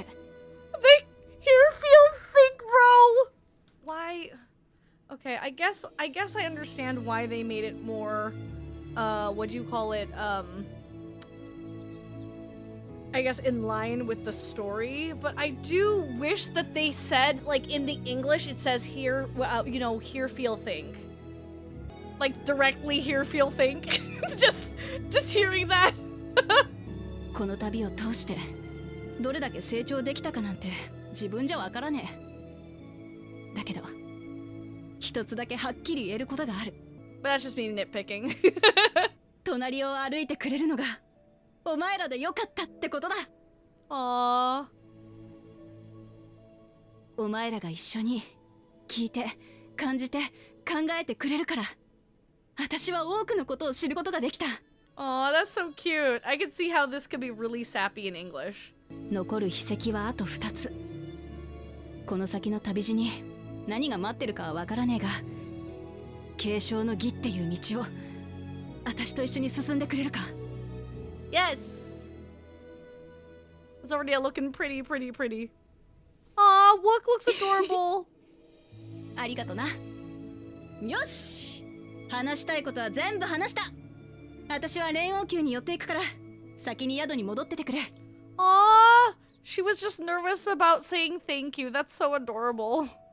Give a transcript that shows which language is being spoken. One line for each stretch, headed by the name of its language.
English: They here feel think, bro. Why? Okay, I guess I understand why they made it more what'd you call it? I guess in line with the story, but I do wish that they said, like in the English it says here, you know, hear feel think. Like directly hear feel think. just hearing that.
Japanese: この旅を通してどれだけ成長できたかなんて自分じゃわからねえ。だけど一つだけはっきり言えることがある。
English: But that's just me nitpicking.
Japanese: 隣を歩いてくれるのがお前らでよかったってことだ。
English: Aww.
Japanese: お前らが一緒に聞いて感じて考えてくれるから私は多くのことを知ることができた。
English: Aw, that's so cute. I can see how this could be really sappy in English.
Japanese: 残る秘跡はあと2つ。この先の旅路に何が待ってるかはわからねえが、継承の儀っていう道を私と一緒に進んでくれるか?
English: Yes! It's already looking pretty. Aw, Wook looks adorable.
Japanese: ありがとな。よし、話したいことは全部話した。私は連王宮に寄っていくから、先に宿に戻っててくれ。
English: Aw, she was just nervous about saying thank you. That's so adorable.